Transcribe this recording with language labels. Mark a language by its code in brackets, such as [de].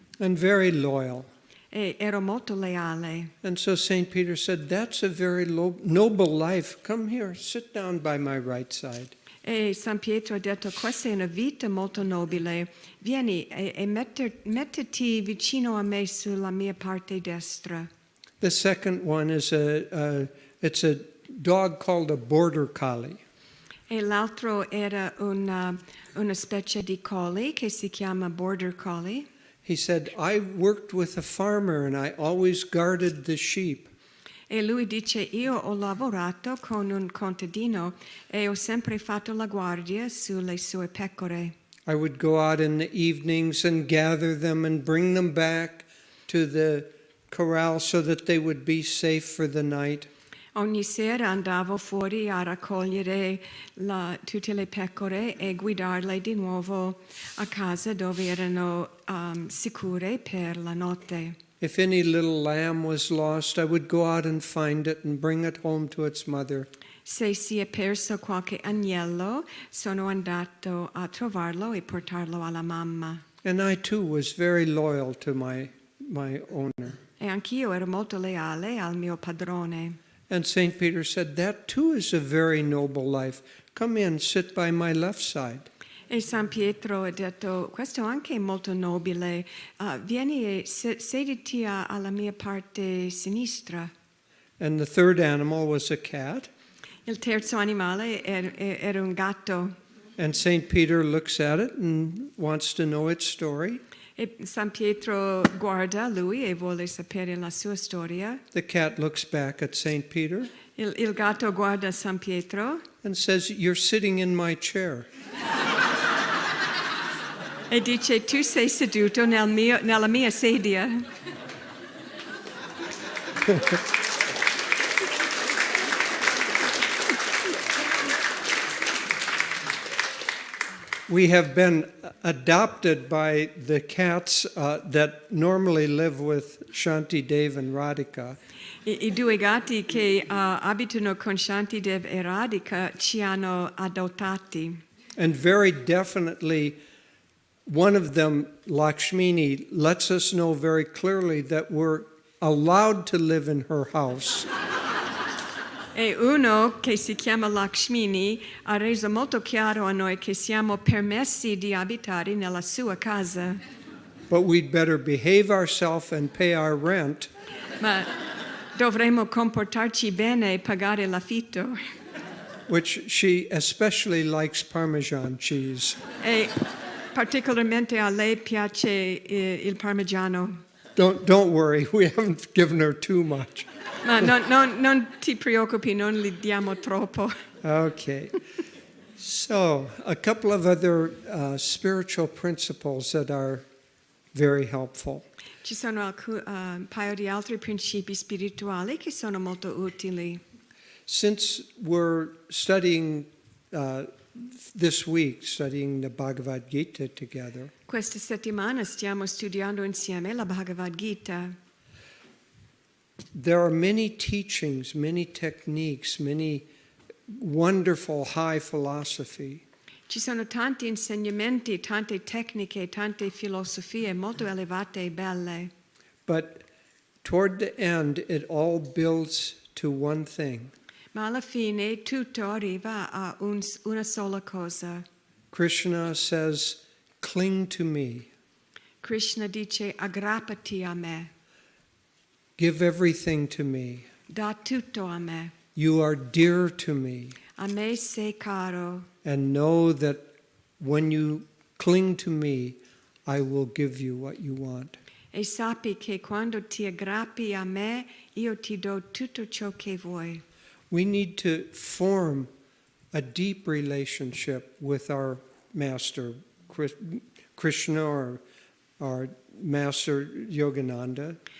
[en] And very loyal. [it] E ero molto leale. [en] And so St. Peter said, that's a very noble life. Come here, sit down by my right side. [it] E San Pietro ha detto, questa è una vita molto nobile, vieni e mettiti vicino a me sulla mia parte destra. [en] The second one is it's a dog called a border collie. [it] E l'altro era una specie di collie che si chiama border collie. [en] He said, I worked with a farmer and I always guarded the sheep. [it] E lui dice, io ho lavorato con un contadino e ho sempre fatto la guardia sulle sue pecore. [en] I would go out in the evenings and gather them and bring them back to the corral so that they would be safe for the night. [it] Ogni sera andavo fuori a raccogliere tutte le pecore e guidarle di nuovo a casa dove erano sicure per la notte. [en] If any little lamb was lost, I would go out and find it and bring it home to its mother. [it] Se si è perso qualche agnello, sono andato a trovarlo e portarlo alla mamma. [en] And I too was very loyal to my owner. [it] E anch'io ero molto leale al mio padrone. [en] And St. Peter said, that too is a very noble life. Come in, sit by my left side. [it] E San Pietro ha detto, questo anche è molto nobile, vieni e sediti alla mia parte sinistra. [en] And the third animal was a cat. [it] Il terzo animale era un gatto. [en] And St. Peter looks at it and wants to know its story. [it] E San Pietro guarda lui e vuole sapere la sua storia. [en] The cat looks back at St. Peter [it] Il gatto guarda San Pietro [en] and says, you're sitting in my chair. [it] e dice, tu sei seduto nella mia sedia. [en] We have been adopted by the cats that normally live with 𝗙𝗏𝗎𝗓 and Radhika. [it] I due gatti che abitano con 𝗙𝗏𝗓𝗜 e Radhika ci hanno adottati. [en] And very definitely, one of them, Lakshmini, lets us know very clearly that we're allowed to live in her house. [it] E uno che si chiama Lakshmini ha reso molto chiaro a noi che siamo permessi di abitare nella sua casa. [en] But we'd better behave ourselves and pay our rent. [it] Ma dovremmo comportarci bene e pagare l'affitto. [en] Which she especially likes Parmesan cheese. [it] E particolarmente a lei piace il parmigiano. [en] Don't worry, we haven't given her too much. [it] Ma non ti preoccupi, non gli diamo troppo. [en] Okay. So, a couple of other spiritual principles that are very helpful. [it] Ci sono un paio di altri principi spirituali che sono molto utili. [en] Since we're studying this week, studying the Bhagavad Gita together, [it] Questa settimana stiamo studiando insieme la Bhagavad Gita. [en] there are many teachings, many techniques, many wonderful high philosophy. [it] Ci sono tanti insegnamenti, tante tecniche, tante filosofie molto elevate e belle. [en] But toward the end, it all builds to one thing. [it] Ma alla fine tutto arriva a una sola cosa. [en] Krishna says, cling to me. [it] Krishna dice, aggrappati a me, [en] Give everything to me. [it] da tutto a me. [en] You are dear to me. [it] A me sei caro. [en] And know that when you cling to me, I will give you what you want. [it] E sappi che quando ti aggrappi a me, io ti do tutto ciò che vuoi. [en] We need to form a deep relationship with our Master, Krishna, or our Master Yogananda.